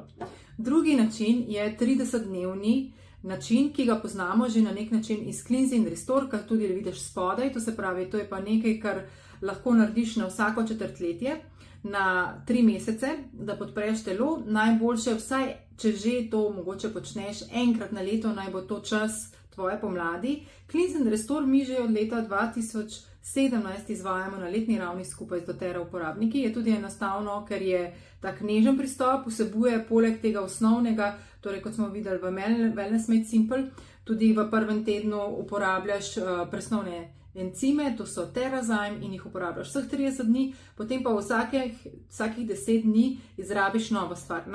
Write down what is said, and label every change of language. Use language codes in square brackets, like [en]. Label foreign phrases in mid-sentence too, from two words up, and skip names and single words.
[sl] Drugi način je 30-dnevni način, ki ga poznamo že na nek način iz Cleanse and Restore, kar tudi vidiš spodaj, to se pravi, to je pa nekaj, kar lahko narediš na vsako četrtletje, na 3 mesece, da podpreš telo. Najboljše vsaj, če že to mogoče počneš enkrat na leto, naj bo to čas tvoje pomladi. Cleanse and Restore mi že od leta 2017 izvajamo na letni ravni skupaj z doTERRE uporabniki. Je tudi enostavno, ker je tak nežen pristop, vsebuje poleg tega osnovnega, torej kot smo videli v Wellness Made Simple, tudi v prvem tednu uporabljaš presnovne encime, to so Terrazyme in jih uporabljaš vseh 30 dni, potem pa vsakih 10 dni izrabiš novo stvar.